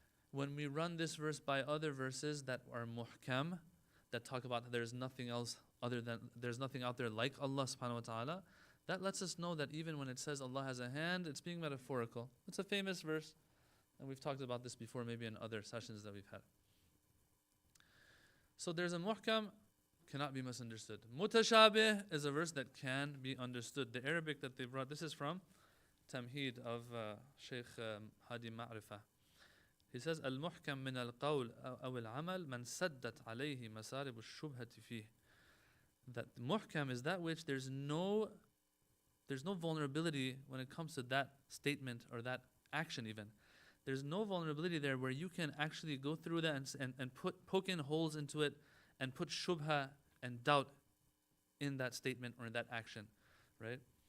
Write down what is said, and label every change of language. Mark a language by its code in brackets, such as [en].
[en] When we run this verse by other verses that are muhkam, that talk about there's nothing else there's nothing out there like Allah subhanahu wa ta'ala, that lets us know that even when it says Allah has a hand, it's being metaphorical. It's a famous verse. And we've talked about this before, maybe in other sessions that we've had. So there's a muhkam, cannot be misunderstood. Mutashabih is a verse that can be understood. The Arabic that they brought, this is from Tamheed of Sheikh Hadi Ma'rifah. He says, [ar] المحكم من القول أو العمل من سدت عليه مسارب الشبهة فيه. [en] That muhkam is that which there's no vulnerability when it comes to that statement or that action even. There's no vulnerability there where you can actually go through that and poke in holes into it and put shubha and doubt in that statement or in that action, right?